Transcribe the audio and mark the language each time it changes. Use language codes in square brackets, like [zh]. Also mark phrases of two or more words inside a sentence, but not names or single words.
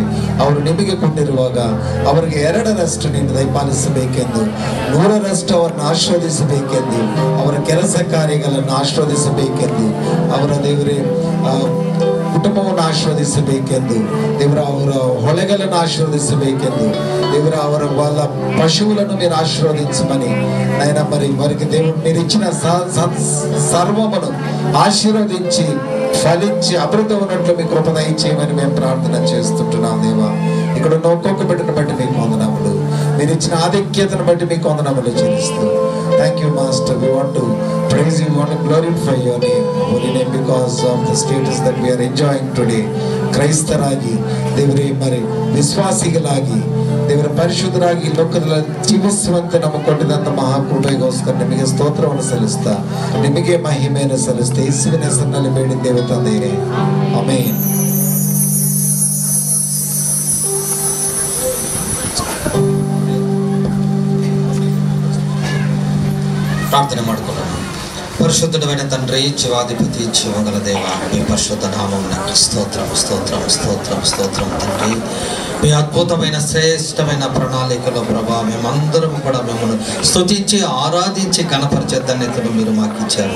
[kn] ಅವರು ನಿಮಗೆ ಕೊಟ್ಟಿರುವಾಗ ಅವರಿಗೆ 2ರಷ್ಟು ನೀನು ದಯಪಾಲಿಸಬೇಕೆಂದು, 100ರಷ್ಟು ಅವರನ್ನು ಆಶೀರ್ವದಿಸಬೇಕೆಂದು, ಅವರ ಕೆಲಸ ಕಾರ್ಯಗಳನ್ನು ಆಶೀರ್ವದಿಸಬೇಕೆಂದು, ಅವರ ದೇವರೇ ಕುಟುಂಬವನ್ನು ಆಶೀರ್ವದಿಸಬೇಕೆಂದು ದೇವರ ಅವರ ಹೊಳೆಗಳನ್ನು ಆಶೀರ್ವದಿಸಬೇಕೆಂದು ದೇವರ ಅವರ [te] వాళ్ళ పశువులను మీరు ఆశీర్వదించమని నాయన మరి వారికి దేవుడు మీరు ఇచ్చిన సర్వమును ఆశీర్వదించి ఫలించి అభివృద్ధి ఉన్నట్లు మీ కృప దయచేయమని మేము ప్రార్థన చేస్తుంటున్నాం దేవా. ఇక్కడ ఉన్న ఒక్కొక్క బిడ్డను బట్టి మీకు వందనములు, మీరు ఇచ్చిన ఆధిక్యతను బట్టి మీకు వందనములు చెల్లిస్తూ [en] thank you master. we want to praise you, want to glorify your name, holy name, because of the status that we are enjoying today. [kn] ಕ್ರೈಸ್ತರಾಗಿ ದೇವರೇ మరి ವಿಶ್ವಾಸಿಗಳಾಗಿ ದೇವರ ಪರಿಶುದ್ಧರಾಗಿ ಲೋಕದಲ್ಲಿ ಜೀವಿಸುವಂತೆ ನಮಗೆ ಕೊಟ್ಟಿದಂತ ಮಹಾಕೃಪೆಗೋಸ್ಕರ ನಿಮಗೆ ಸ್ತೋತ್ರವನ್ನು ಸಲ್ಲಿಸ್ತಾ ನಿಮಗೆ ಮಹಿಮೆಯನ್ನು ಸಲ್ಲಿಸ್ತಾ ಯೇಸುವಿನ ಹೆಸರಿನಲ್ಲಿ ಬೇಡಿದ್ದೇವೆ ತಂದೆಯೇ, ಆಮೆನ್. ಪ್ರಾರ್ಥನೆ ಮಾಡಿಕೊಳ್ಳೋಣ. [te] పరిశుద్ధుడైన తండ్రి, జీవాధిపతి, జీవగల దేవ, మీ పరిశుద్ధ నామమునకు స్తోత్రం స్తోత్రం స్తోత్రం స్తోత్రం తండ్రి. మీ అద్భుతమైన శ్రేష్టమైన ప్రణాళికలో ప్రభా మేమందరం కూడా మిమ్మల్ని స్తుతించి ఆరాధించి కనపరిచే ధన్యతను మీరు మాకు ఇచ్చారు.